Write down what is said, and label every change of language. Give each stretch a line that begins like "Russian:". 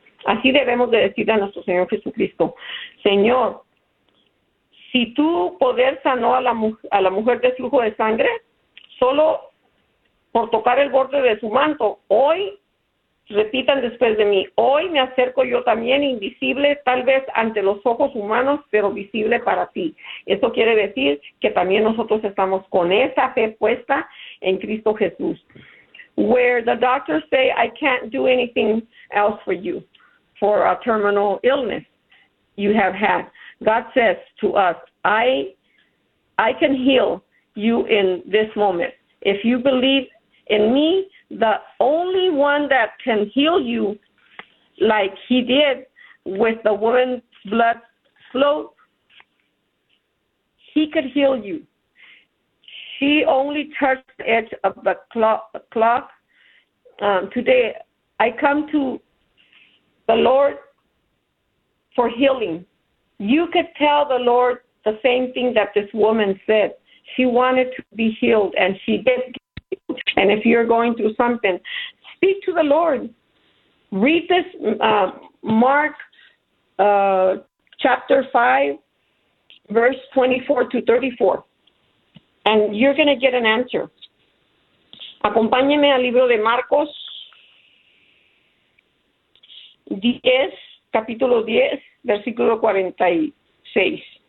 Spanish: Así debemos de decir a nuestro Señor Jesucristo. Señor, si tu poder sanó a la mujer del flujo de sangre solo por tocar el borde de su manto, hoy, repitan después de mí, hoy me acerco yo también, invisible tal vez ante los ojos humanos, pero visible para ti. Eso quiere decir que también nosotros estamos con esa fe puesta en Cristo Jesús.
English: Where the doctors say, I can't do anything else for you, for a terminal illness you have had. God says to us, I can heal you in this moment. If you believe in me, the only one that can heal you, like he did with the woman's blood flow, he could heal you. She only touched the edge of the cloth. Today, I come to the Lord for healing. You could tell the Lord the same thing that this woman said. She wanted to be healed, and she did. And if you're going through something, speak to the Lord. Read this Mark chapter 5, verse 24-34, and you're going to get an answer.
Spanish: Acompáñeme al libro de Marcos 10, capítulo 10, versículo 46.